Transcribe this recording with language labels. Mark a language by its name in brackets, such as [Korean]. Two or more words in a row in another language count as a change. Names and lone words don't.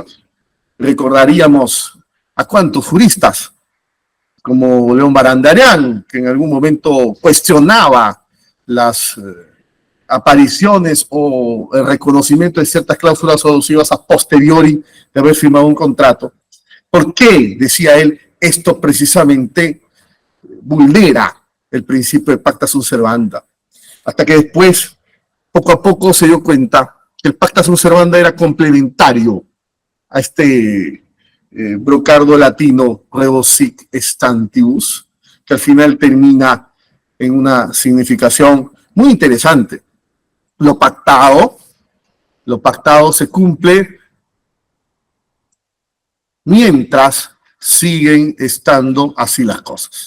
[Spanish] Recordaríamos a cuántos juristas, como León Barandiarán, que en algún momento cuestionaba las apariciones o el reconocimiento de ciertas cláusulas abusivas a posteriori de haber firmado un contrato. ¿Por qué? Decía él, esto precisamente vulnera el principio de [Latin] pacta sunt servanda. [Spanish] Hasta que después, poco a poco, se dio cuenta que el [Latin] pacta sunt servanda [Spanish] era complementario a este brocardo latino [Latin] rebus sic stantibus, [Spanish] que al final termina en una significación muy interesante. Lo pactado se cumple mientras siguen estando así las cosas.